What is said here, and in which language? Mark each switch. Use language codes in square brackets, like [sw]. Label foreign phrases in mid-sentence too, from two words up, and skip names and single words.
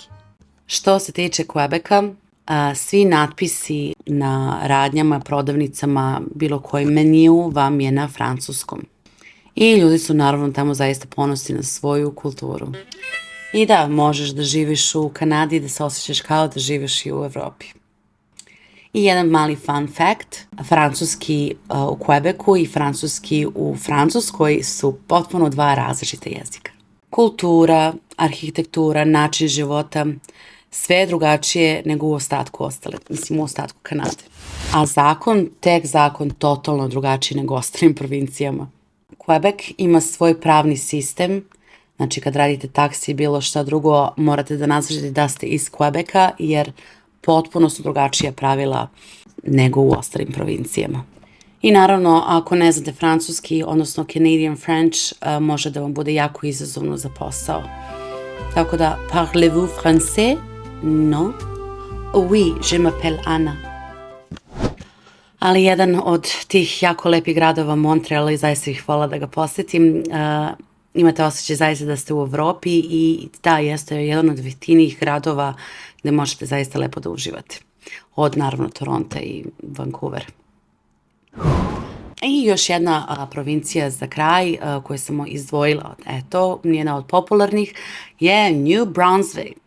[sr] Što se tiče Quebeca, svi natpisi na radnjama, prodavnicama, bilo koji meniju vam je na francuskom. I ljudi su naravno tamo zaista ponosni na svoju kulturu. I da, možeš da živiš u Kanadi i da se osjećaš kao da živiš i u Evropi. I jedan mali [en] fun fact, [sr] francuski u Quebecu i francuski u Francuskoj su potpuno dva različita jezika. Kultura, arhitektura, način života, sve je drugačije nego u ostatku u ostatku Kanade. A zakon totalno drugačiji nego u ostalim provincijama. Quebec ima svoj pravni sistem, znači kad radite taksi i bilo šta drugo, morate da naznačite da ste iz Quebeca, jer potpuno su drugačija pravila nego u ostalim provincijama. I naravno, ako ne znate francuski, odnosno [en] Canadian French, [sr] može da vam bude jako izazovno za posao. Tako da, [fr] parlez-vous français? Non. Oui, je m'appelle Anna. [sr] Ali jedan od tih jako lepih gradova, Montreal, i zaista bih voljela da ga posetim, imate osjećaj zaista da ste u Evropi i da, jeste jedan od jeftinijih gradova gde možete zaista lepo da uživate. Od naravno Toronto i Vancouver. I još jedna provincija za kraj koju sam izdvojila, jedna od popularnih, je New Brunswick.